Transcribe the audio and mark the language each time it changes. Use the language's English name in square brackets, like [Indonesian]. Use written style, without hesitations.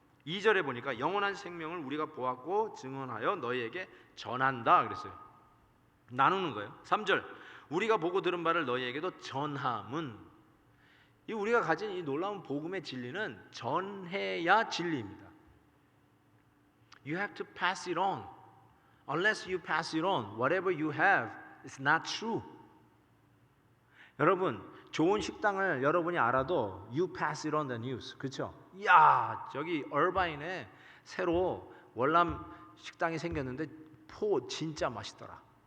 [Korean] 2절에 보니까 영원한 생명을 우리가 보았고 증언하여 너희에게 전한다 그랬어요. 나누는 거예요. 3절, 우리가 보고 들은 바를 너희에게도 전함은, 이 우리가 가진 이 놀라운 복음의 진리는 전해야 진리입니다. [English] You have to pass it on. Unless you pass it on, whatever you have is not true. [Korean] 여러분, 좋은 식당을 여러분이 알아도 [English] you pass it on the news. [Korean] 그렇죠? 야, 저기 얼바인에 새로 월남 식당이 생겼는데 포 진짜 맛있더라.